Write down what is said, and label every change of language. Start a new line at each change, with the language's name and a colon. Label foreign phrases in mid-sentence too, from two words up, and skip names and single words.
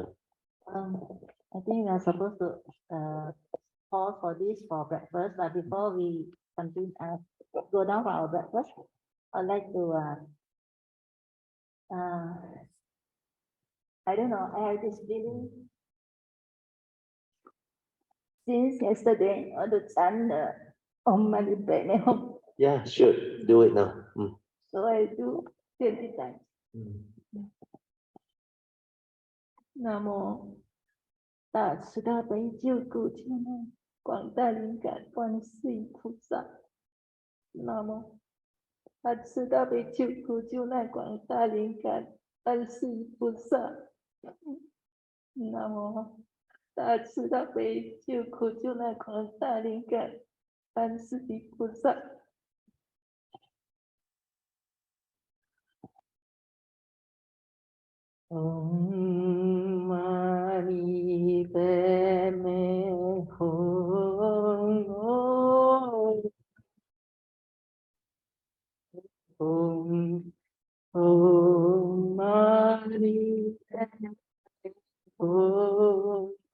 English: I think we are supposed to pause for this for breakfast, but before we continue, go down for our breakfast, I'd like to, I don't know, I have this feeling since yesterday, all the time, on my bed, Yeah, sure. Do it now. so I do 20 times.
Vietnamese: Nam mô Đại Sư Đa Bấy Chiêu Cửu Thiên Năng Quảng Đại Linh Cảm Quan Sư Phụ Dạ. Nam mô Đại Sư Đa Bấy Chiêu Cửu Thiên Năng Quảng Đại Linh Cảm Quan Sư Phụ Dạ. Nam mô Đại Sư Đa Bấy Chiêu Cửu Thiên Năng Quảng Đại Linh Cảm Quan Sư Phụ Dạ.
Sanskrit: Om Mani Padme Hum. Om Mani Padme Hum.